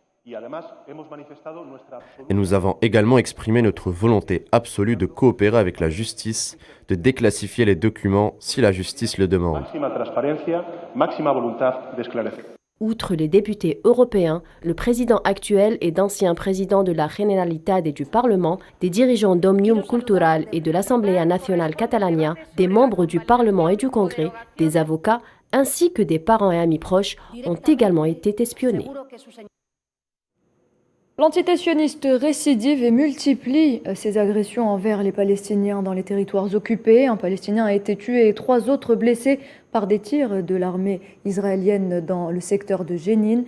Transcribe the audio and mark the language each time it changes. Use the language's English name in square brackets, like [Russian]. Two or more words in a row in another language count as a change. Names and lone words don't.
[French] Et nous avons également exprimé notre volonté absolue de coopérer avec la justice, de déclassifier les documents si la justice le demande. Outre les députés européens, le président actuel et d'anciens présidents de la Generalitat et du Parlement, des dirigeants d'Òmnium Cultural et de l'Assemblea Nacional Catalana, des membres du Parlement et du Congrès, des avocats, ainsi que des parents et amis proches ont également été espionnés. L'entité sioniste récidive et multiplie ses agressions envers les Palestiniens dans les territoires occupés. Un Palestinien a été tué et 3 autres blessés par des tirs de l'armée israélienne dans le secteur de Jénine.